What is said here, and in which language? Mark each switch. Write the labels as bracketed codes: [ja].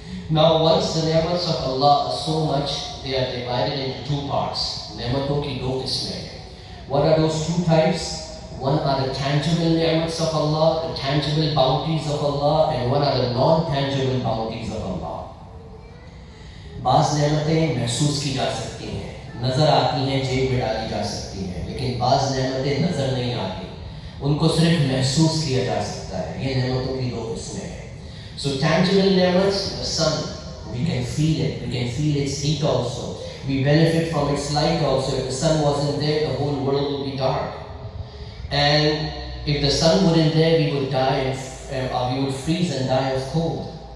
[en] Now once the ni'mats of Allah are so much, they are divided into two parts. [hi] Ni'maton ki do qismein hai. [en] What are those two types? One are the tangible ni'mats of Allah, the tangible bounties of Allah, and one are the non-tangible bounties of Allah. [hi] बाज़ नेमतें महसूस की जा सकती हैं, नज़र आती हैं, जेब में डाली जा सकती हैं, लेकिन बाज़ नेमतें नज़र नहीं आती, उनको सिर्फ महसूस किया जा सकता है. ये नेमतों की दो किस्में हैं. [en] So tangible ni'mats, the sun, we can feel it, we can feel its heat also, we benefit from its light also. If the sun wasn't there, the whole world would be dark. And if the sun wasn't there, we would die, we would freeze and die of cold.